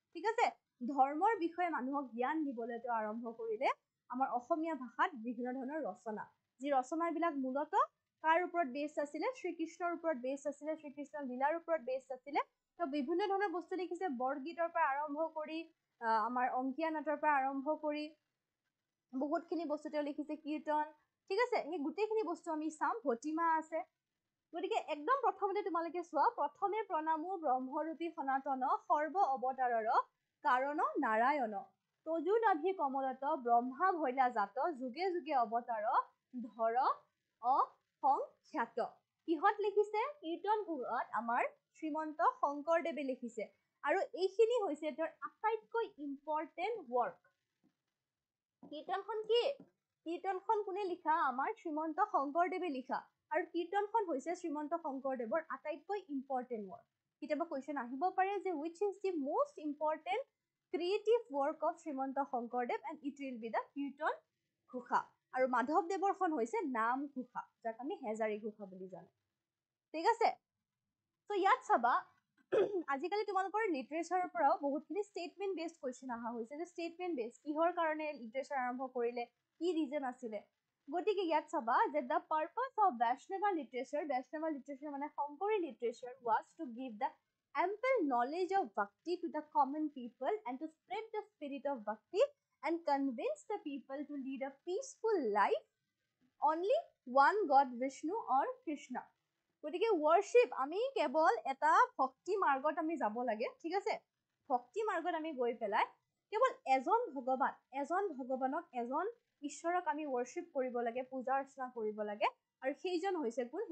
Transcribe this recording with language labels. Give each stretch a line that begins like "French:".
Assamese: ঠিক আছে, ধৰ্মৰ বিষয়ে মানুহক জ্ঞান দিবলৈ তেওঁ আৰম্ভ কৰিলে আমাৰ অসমীয়া ভাষাত বিভিন্ন ধৰণৰ ৰচনা, যি ৰচনাবিলাক মূলত কাৰ ওপৰত বেছ আছিলে শ্ৰীকৃষ্ণৰ ওপৰত বেছ আছিলে, শ্ৰীকৃষ্ণৰ লীলাৰ ওপৰত বেছ আছিলে। তেওঁ বিভিন্ন ধৰণৰ বস্তু লিখিছে, বৰগীতৰ পৰা আৰম্ভ কৰি আমাৰ অংকীয়া নাটৰ পৰা আৰম্ভ কৰি বহুতখিনি বস্তু তেওঁ লিখিছে, কীৰ্তন। ঠিক আছে, সেই গোটেইখিনি বস্তু আমি চাম, ভটিমা আছে। গতিকে একদম প্ৰথমতে তোমালোকে চোৱা, প্ৰথমে প্ৰণামো ব্ৰহ্মৰূপী সনাতন সৰ্ব অৱতাৰৰ কাৰণ নাৰায়ণ তজু নাভি কমলত ব্ৰহ্মা ভৈলা জাত যুগে যুগে অৱতাৰ ধৰ অসংখ্যাত। কিহত লিখিছে কীৰ্তন ঘোষত আমাৰ শ্ৰীমন্ত শংকৰদেৱে লিখিছে। আৰু এইখিনি হৈছে তেওঁৰ আটাইতকৈ ইম্পৰ্টেণ্ট ৱৰ্ক। কীৰ্তনখন কি কীৰ্তনখন কোনে লিখা আমাৰ শ্ৰীমন্ত শংকৰদেৱে লিখা। আৰু কীৰ্তনখন হৈছে শ্ৰীমন্ত শংকৰদেৱৰ আটাইতকৈ ইম্পৰ্টেণ্ট ৱৰ্ক। কেতিয়াবা কুৱেশ্যন আহিব পাৰে যে
English: which is the most important creative work of Srimanta Sankardev, and it will be the Kirtan Ghosha.
Assamese: আৰু মাধৱদেৱৰখন হৈছে নাম ঘোষা, যাক আমি হেজাৰী ঘোষা বুলি জানো। ঠিক আছে, তো ইয়াত চাবা আজিকালি তোমালোকৰ লিটাৰেচাৰৰ পৰাও বহুতখিনি ষ্টেটমেণ্ট বেছড কুৱেশ্যন অহা হৈছে যে ষ্টেটমেণ্ট বেছ কিহৰ কাৰণে লিটাৰেচাৰ আৰম্ভ কৰিলে, কি ৰিজন আছিলে। গতিকে ইয়াত চাবা যে
English: The purpose of Vaishnava literature মানে Sankari literature was to give the ample knowledge of bhakti to the common people and to spread the spirit of bhakti and convince the people to lead a peaceful life. Only one God, Vishnu or Krishna.
Assamese: গতিকে worship আমি কেৱল এটা ভক্তি মাৰ্গত আমি যাব লাগে, ঠিক আছে? ভক্তি মাৰ্গত আমি গৈ পেলাই কেৱল এজন ভগৱানক এজন ঈশ্বৰক আমি worship কৰিব লাগে, পূজা অৰ্চনা কৰিব লাগে, আৰু সেইজন হৈছে কোন?